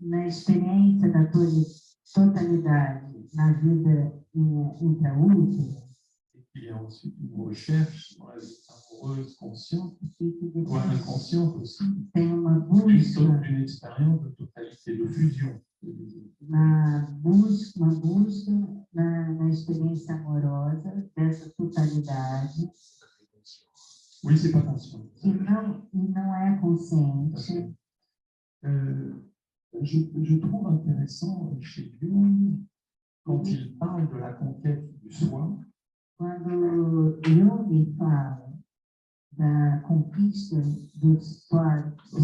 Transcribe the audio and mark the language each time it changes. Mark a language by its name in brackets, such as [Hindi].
[Portuguese] Na experiência da totalidade na vida intraútero, [French] et qu'il y a ensuite une recherche dans la vie amoureuse consciente, [Portuguese] e que ou depois inconsciente aussi, tem uma busca, [French] une expérience de totalité, de fusion. [Portuguese] uma busca na experiência amorosa dessa totalidade [French] Oui, c'est pas conscient. [Portuguese] e não é consciente. [French] Je trouve intéressant chez Jung, quand il parle de la conquête du soi, [Portuguese] Quando Jung fala da conquista do self,